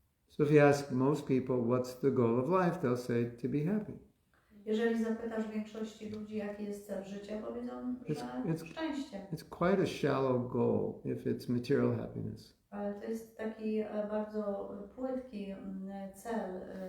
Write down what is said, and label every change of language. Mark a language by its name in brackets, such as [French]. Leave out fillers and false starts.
[English] So if you ask most people what's the goal of life, they'll say to be happy. [Polish] Jeżeli zapytasz większości ludzi, jaki jest cel życia, powiedzą, że szczęście. [English] It's quite a shallow goal if it's material happiness. [Polish] Ale to jest taki bardzo płytki cel.